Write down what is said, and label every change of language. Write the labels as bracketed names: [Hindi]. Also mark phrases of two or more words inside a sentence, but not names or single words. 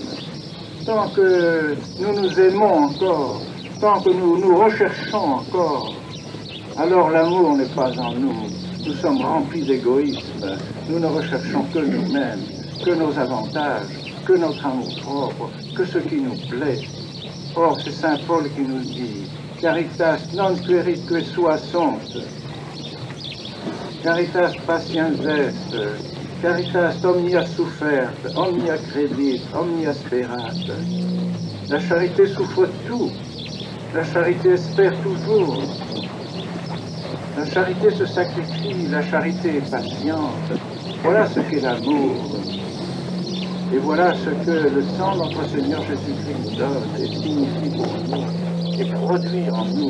[French] Tant que nous nous aimons encore, tant que nous nous recherchons encore, alors l'amour n'est pas en nous. Nous sommes remplis d'égoïsme. Nous ne recherchons que nous-mêmes, que nos avantages, que notre amour propre, que ce qui nous plaît. Or, c'est Saint Paul qui nous dit « [Latin] Caritas non queritque sua sont, caritas patiens est, caritas omnia suffert, omnia credit, omnia sperat ». [French] La charité souffre tout, la charité espère toujours, la charité se sacrifie, la charité est patiente. Voilà ce qu'est l'amour. Et voilà ce que le sang de notre Seigneur Jésus-Christ nous donne et signifie pour nous et produit en nous.